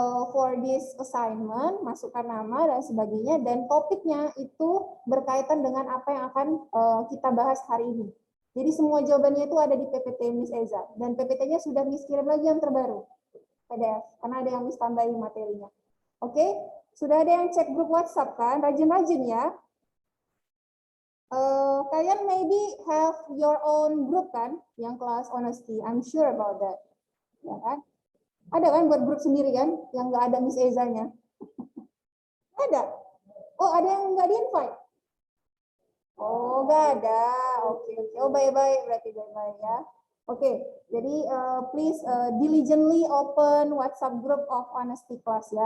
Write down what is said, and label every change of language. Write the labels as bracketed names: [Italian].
[English] for this assignment, [Indonesian] masukkan nama dan sebagainya, dan topiknya itu berkaitan dengan apa yang akan kita bahas hari ini. Jadi semua jawabannya itu ada di PPT Miss Eza, dan PPT-nya sudah Miss kirim lagi yang terbaru, PDF, karena ada yang Miss tambahin materinya. Oke, sudah ada yang cek grup WhatsApp kan? Rajin-rajin ya. [English] Kalian maybe have your own group kan, yang kelas honesty, I'm sure about that. [Indonesian] Ya kan? Ada kan buat grup sendiri kan, yang nggak ada Miss Eza-nya? Ada. Oh, ada yang nggak di-invite? Oh, nggak ada. Oke. Oh, baik-baik, berarti baik-baik ya. [English] Oke, jadi please diligently open WhatsApp group of honesty class ya.